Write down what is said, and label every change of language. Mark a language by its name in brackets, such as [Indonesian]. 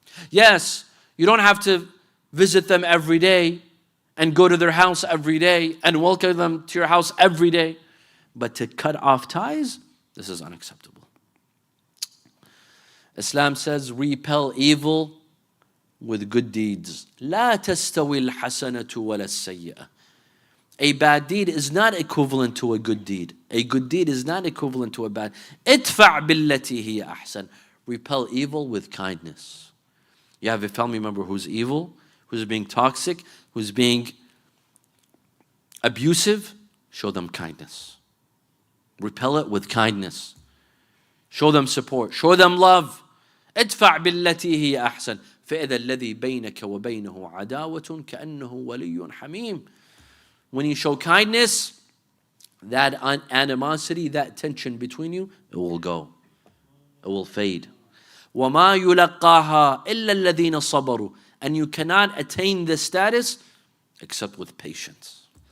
[English] Yes, you don't have to visit them every day and go to their house every day and welcome them to your house every day, but to cut off ties, this is unacceptable. Islam says, repel evil with good deeds. [Arabic] لا تستوي الحسنة ولا السيئة. [English] A bad deed is not equivalent to a good deed. A good deed is not equivalent to a bad. [Arabic] ادفع بالتي هي أحسن. [English] Repel evil with kindness. You have a family member who's evil, who's being toxic, who's being abusive, show them kindness. Repel it with kindness. Show them support. Show them love. [Arabic] ادفع بالتي هي أحسن فإذا الذي بينك وبينه عداوة كأنه ولي حميم. [English] When you show kindness, that animosity, that tension between you, it will go. It will fade. [Arabic] وَمَا يُلَقَّاهَا إِلَّا الَّذِينَ صَبَرُوا. [English] And you cannot attain this status except with patience.